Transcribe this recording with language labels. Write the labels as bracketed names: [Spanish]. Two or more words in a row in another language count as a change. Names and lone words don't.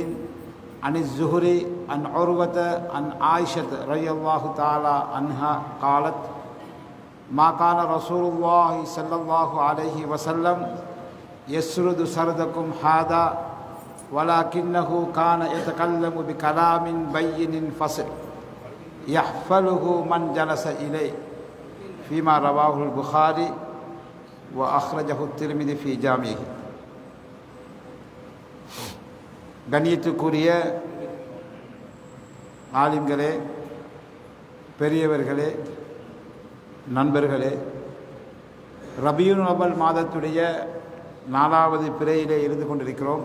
[Arabic] عن الزهري عن عروة عن عائشة رضي الله تعالى عنها قالت ما كان رسول الله صلى الله عليه وسلم يسرد سردكم هذا ولكنه كان يتكلم بكلام بين فصل يحفله من جلس إليه فيما رواه البخاري وأخرجه الترمذي في جامعه. [Tamil] கண்ணியத்துக்குரிய ஆலிம்களே, பெரியவர்களே, நண்பர்களே, ரபியுல் அவல் மாதத்துடைய 4வது பிறையிலே இருந்து கொண்டிருக்கிறோம்.